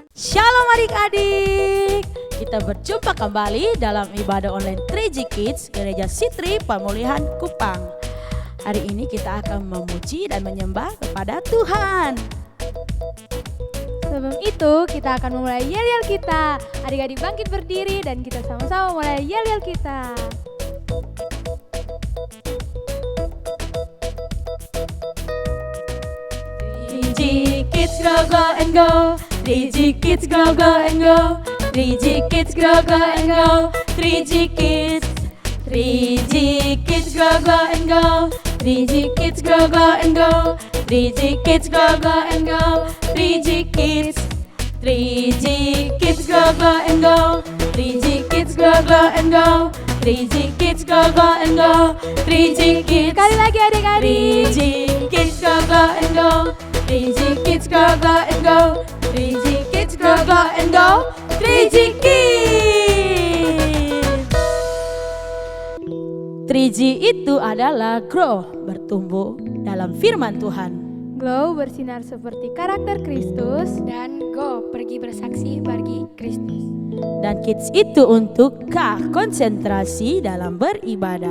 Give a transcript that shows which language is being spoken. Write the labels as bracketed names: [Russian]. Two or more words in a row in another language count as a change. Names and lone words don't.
[Indonesian] Shalom adik-adik, kita berjumpa kembali dalam ibadah online 3G Kids Gereja Sitri Pemulihan Kupang. Hari ini kita akan memuji dan menyembah kepada Tuhan. Sebelum itu kita akan memulai yel-yel kita. Adik-adik bangkit berdiri dan kita sama-sama mulai yel-yel kita. [English] 3G Kids go go and go, 3G Kids go go and go, 3G Kids go go and go, 3G Kids, 3G Kids go go and go, 3G Kids go go and go, 3G Kids go go and go, 3G Kids, 3G Kids go go and go, 3G Kids go go and go, 3G Kids go go and go, 3G Kids. Sekali lagi adik-adik. 3G Kids go go and go, 3G Kids go go and go, 3G Kids go go and go, 3G Kids. [Indonesian] 3G itu adalah grow, bertumbuh dalam firman Tuhan. Glow bersinar seperti karakter Kristus. Dan go pergi bersaksi bagi Kristus. Dan kids itu untuk K, konsentrasi dalam beribadah.